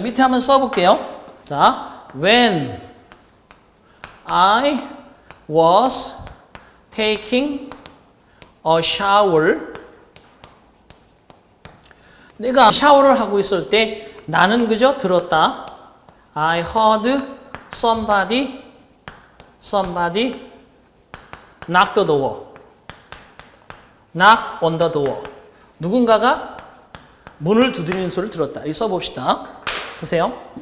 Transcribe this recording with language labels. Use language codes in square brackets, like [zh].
[ko] 밑에 한번 써볼게요. 자, [en] when I was taking a shower [ko] 내가 샤워를 하고 있을 때 나는 그저 들었다. [en] I heard somebody knock the door. knock on the door. [ko] 누군가가 문을 두드리는 소리를 들었다. 이렇게 써봅시다. 보세요.